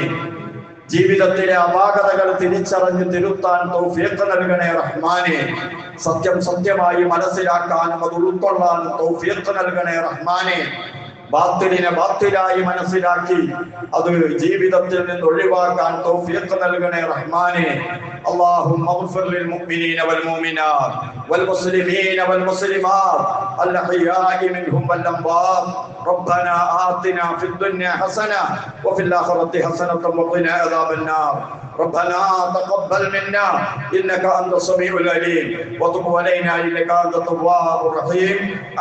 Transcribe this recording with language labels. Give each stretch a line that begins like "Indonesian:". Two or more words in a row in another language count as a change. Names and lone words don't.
Malayalam: ജീവിതത്തിലെ അപാകതകൾ തിരിച്ചറിഞ്ഞ് തിരുത്താൻ തൗഫീഖ് നൽകണേ റഹ്മാനെ. സത്യം സത്യമായി മനസ്സിലാക്കാനും അത് ഉൾക്കൊള്ളാനും തൗഫീഖ് നൽകണേ റഹ്മാനെ. ബാത്തിലിനെ ബാത്തിലായി മനസ്സിലാക്കി അത് ജീവിതത്തിൽ നിന്ന് ഒഴിവാക്കാൻ തൗഫീഖ് നൽകണേ റഹ്മാനെ.
Arabic: اللهم اغفر للمؤمنين والمؤمنات والمسلمين والمسلمات الأحياء منهم والأموات. ربنا آتنا في الدنيا حسنة وفي الآخرة حسنة وقنا عذاب النار. ربنا تقبل منا إنك أنت السميع العليم وتب علينا إنك أنت التواب الرحيم.